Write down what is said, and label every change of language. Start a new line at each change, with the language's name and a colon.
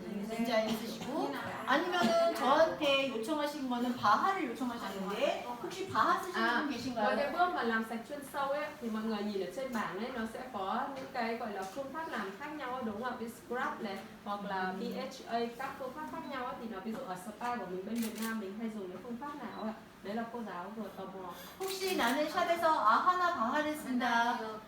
Korean: 엔자임 쓰시고 아니면은 저한테 요청하신 거는 바하를 요청하셨는데 혹시 바하 쓰시는 분
Vietnamese: Với
Korean: 계신가요?
Vietnamese: cái bước mà làm sạch chuyên sâu ấy thì mọi người nhìn ở trên bảng ấy nó sẽ có những cái gọi là phương pháp làm khác nhau ấy, đúng không ạ? Ví scrub này hoặc là BHA, các phương pháp khác nhau ấy, thì nó ví dụ ở spa của mình bên Việt Nam mình hay dùng cái phương pháp nào ạ? Đấy là cô giáo vừa tò mò.
Korean: 혹시 나는 샵에서 아하나 바하를 쓴다.